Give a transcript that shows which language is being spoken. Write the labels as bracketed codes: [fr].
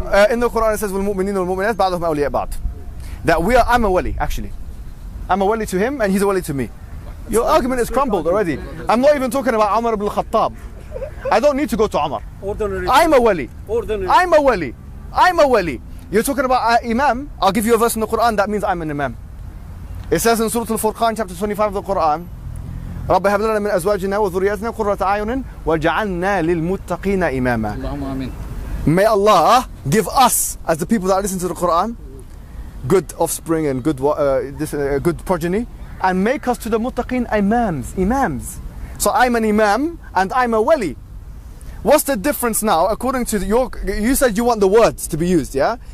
[en] In the Quran it says, [ar] "Wal-mu'minina wal-mu'minat ba'duhum awliya ba'd." [en] That I'm a wali actually. I'm a wali to him and he's a wali to me. Your argument is crumbled already. I'm not even talking about Umar ibn al-Khattab. I don't need to go to Umar. I'm a wali. I'm a wali. I'm a wali. You're talking about Imam. I'll give you a verse in the Quran that means I'm an Imam. It says in Surah Al-Furqan, chapter 25 of the Quran, [ar] رَبَّ هَبْ لَنَا مِنْ أَزْوَاجِنَا وَذُرِّيَّاتِنَا قُرَّةَ أَعْيُنٍ وَجَعَلْنَا لِلْمُتَّقِينَ إِمَامًا. [en] May Allah give us, as the people that listen to the Quran, good offspring and good progeny, and make us to the muttaqin imams. So I'm an imam and I'm a wali. What's the difference now, according to you said you want the words to be used, yeah?